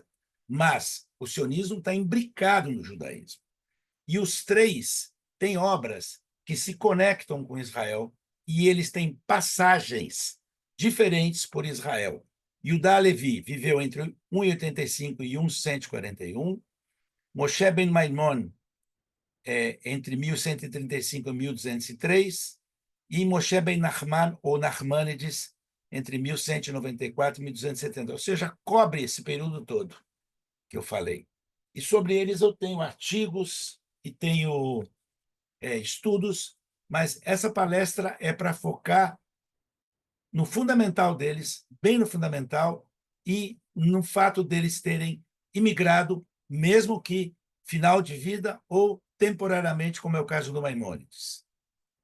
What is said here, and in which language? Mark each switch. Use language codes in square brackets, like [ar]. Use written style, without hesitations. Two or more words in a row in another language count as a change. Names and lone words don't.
[pt] Mas o sionismo está imbricado no judaísmo. E os 3 têm obras que se conectam com Israel e eles têm passagens diferentes por Israel. Yehuda Levi viveu entre 185 e 1141. Moshe ben Maimon, entre 1135 e 1203. E Moshe ben Nachman, ou Nachmanides, entre 1194 e 1270. Ou seja, cobre esse período todo que eu falei. E sobre eles eu tenho artigos e tenho estudos, mas essa palestra é para focar no fundamental deles, bem no fundamental, e no fato deles terem imigrado, mesmo que final de vida ou temporariamente, como é o caso do Maimônides.